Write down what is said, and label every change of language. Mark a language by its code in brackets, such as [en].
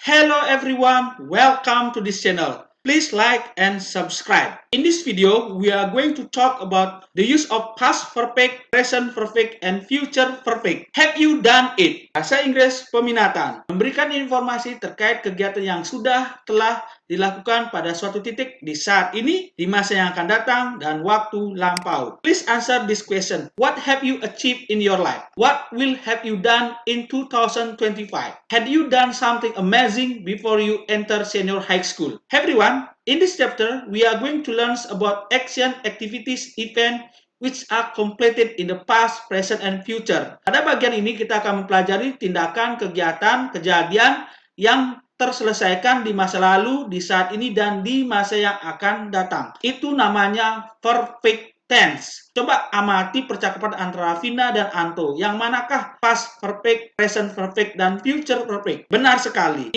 [en] Hello everyone, welcome to this channel. Please like and subscribe. In this video, we are going to talk about the use of past perfect, present perfect, and future perfect. Have you done it? [id] Bahasa Inggris peminatan. Memberikan informasi terkait kegiatan yang telah dilakukan pada suatu titik di saat ini, di masa yang akan datang, dan waktu lampau. [en] Please answer this question. What have you achieved in your life? What will have you done in 2025? Had you done something amazing before you enter senior high school? Hey everyone, in this chapter, we are going to learn about action, activities, event, which are completed in the past, present, and future. [id] Pada bagian ini kita akan mempelajari tindakan, kegiatan, kejadian yang terselesaikan di masa lalu, di saat ini, dan di masa yang akan datang. Itu namanya perfect tense. Coba amati percakapan antara Vina dan Anto. Yang manakah past perfect, present perfect, dan future perfect? Benar sekali.